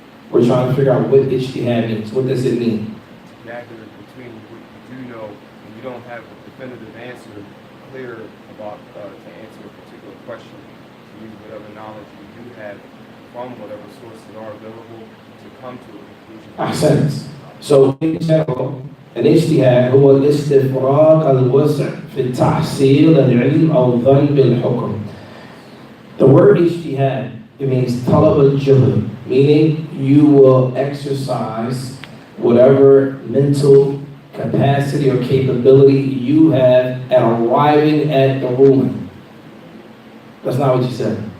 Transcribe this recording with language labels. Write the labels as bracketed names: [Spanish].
[English] We're trying to figure out what ijtihad means. What does it mean? Accurate between what you do know and you don't have a definitive answer clear about to answer a particular question. To use whatever knowledge you do have from whatever sources are available to come to a conclusion. Ahsant. So in general, [Arabic] الاجتهاد هو الاستفراغ الوسع في التحصيل العلم أو ظن بالحكم. [English] The word ijtihad, it means talab al-juhd, meaning you will exercise whatever mental capacity or capability you have at arriving at the ruling. That's not what you said.